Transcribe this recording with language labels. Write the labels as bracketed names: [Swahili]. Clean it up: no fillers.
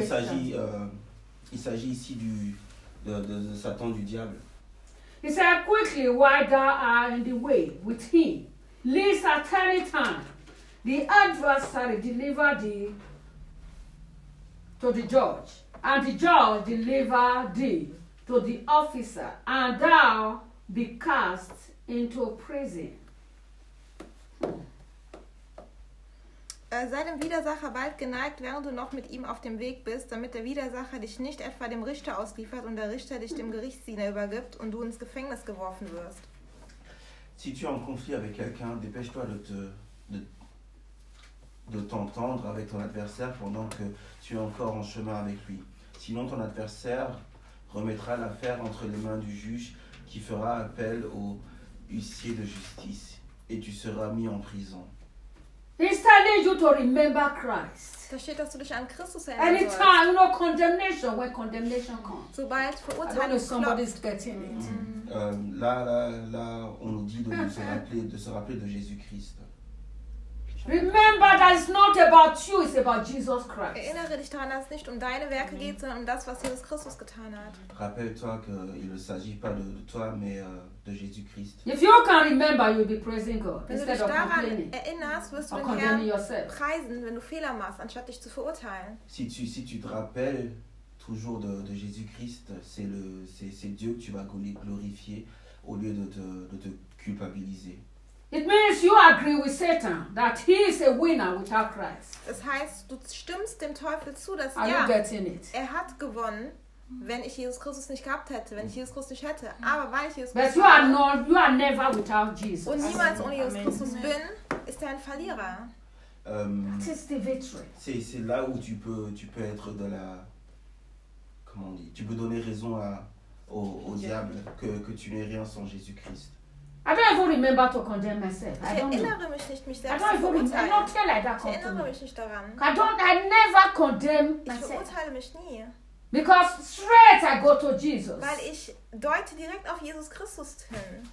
[French] Il s'agit ici de Satan, du diable. [English] He said, "Quickly, while thou art in the way with him, lest at any time the adversary deliver thee to the judge, and the judge deliver thee to the officer, and thou." Be cast into prison. [German] Sei dem Widersacher bald geneigt, während du noch mit ihm auf dem Weg bist, damit der Widersacher dich nicht etwa dem Richter ausliefert und der Richter dich dem Gerichtsdiener übergibt und du ins Gefängnis geworfen wirst. [French] Si tu es en conflit avec quelqu'un, dépêche-toi de t'entendre avec ton adversaire pendant que tu es encore en chemin avec lui. Sinon, ton adversaire remettra l'affaire entre les mains du juge. Qui fera appel au huissier de justice et tu seras mis en prison. [English] He's telling you to remember Christ. [French] Sachez que tu dois penser à Christ. [English] Anytime, no condemnation when condemnation comes. [German] Sobald verurteilung kommt. [English] I don't know if somebody's getting it. [French] Là, on nous dit de se rappeler de Jésus Christ. [English] Remember that it's not about you, it's about Jesus Christ. [German] Erinnere dich daran, dass es nicht deine Werke geht, sondern das, was Jesus Christus getan hat. [French] Rappelle-toi qu'il ne s'agit pas de toi, mais de Jésus Christ. [English] If you can remember, you'll be praising God. [German] Wenn du dich daran erinnerst, wirst du den Herrn preisen, wenn du Fehler machst, anstatt dich zu verurteilen. [French] Si tu te rappelles, tu toujours de Jésus-Christ. C'est Dieu que tu vas glorifier au lieu de te culpabiliser. [English] It means you agree with Satan that he is a winner without Christ. [German] Das heißt, du stimmst dem Teufel zu, dass [English] are [German] ja, [English] you getting it? [German] Er hat gewonnen, wenn ich Jesus Christus nicht gehabt hätte, wenn ich Jesus Christus nicht hätte. Aber weil ich Jesus Christus habe, [English] you are never without Jesus. [German] Und niemals ohne Jesus Christus bin, ist er ein Verlierer. [English] That is the victory. [French] C'est là où tu peux être de la, comment on dit, tu peux donner raison au diable que tu n'es rien sans Jésus Christ. [English] I don't even remember to condemn myself. [German] Ich erinnere mich nicht, mich selbst zu verurteilen. [English] I don't feel like that. [German] Ich erinnere mich nicht daran. [English] I never condemn myself. [German] Ich verurteile mich nie. [English] Because straight I go to Jesus. [German] Weil ich deute direkt auf Jesus Christus hin.